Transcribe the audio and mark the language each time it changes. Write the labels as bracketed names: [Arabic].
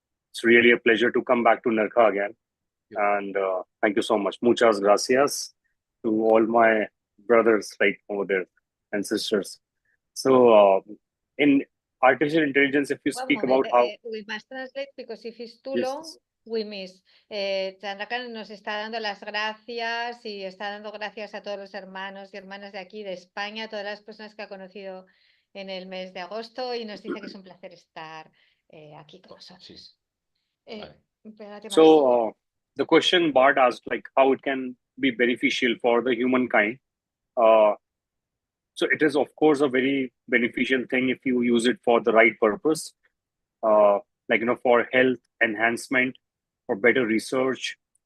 [English] It's really a pleasure to come back to Nerja again. And thank you so much. [Spanish] Muchas gracias [English] to all my brothers right over there and sisters. So in artificial intelligence, if you speak about how... We must translate, because if it's too long, we miss. [Spanish] Chandra Khan nos está dando las gracias y está dando gracias a todos los hermanos y hermanas de aquí, de España, a todas las personas que ha conocido en el mes de agosto, y nos dice que es un placer estar aquí con nosotros. [English] So the question Bart asked, like how it can be beneficial for the humankind. So it is, of course, a very beneficial thing if you use it for the right purpose, like, for health enhancement, for better research,